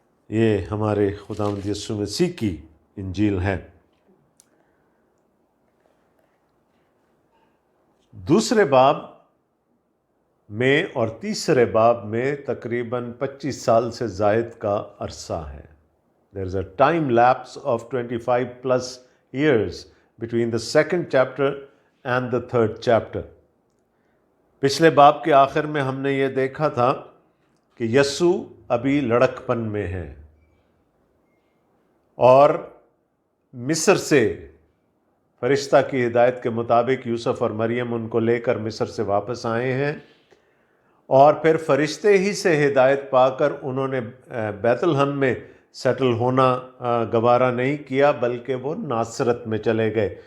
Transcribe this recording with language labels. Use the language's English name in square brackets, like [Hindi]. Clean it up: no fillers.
[Hindi] ये हमारे खुदावंद यीशु मसीह की इंजील है। दूसरे बाब में और तीसरे बाब में तकरीबन 25 साल से ज़ायद का अरसा है। [English] There is a time lapse of 25+ years between the second chapter and the third chapter. [Hindi] पिछले बाब के आखिर में हमने ये देखा था कि यस्सु अभी लड़कपन में है और मिस्र से फरिश्ता की हिदायत के मुताबिक यूसुफ और मरियम उनको लेकर मिस्र से वापस आए हैं और फिर फरिश्ते ही से हिदायत पाकर उन्होंने बैतलहम में सेटल होना गवारा नहीं किया, बल्कि वो नासरत में चले गए।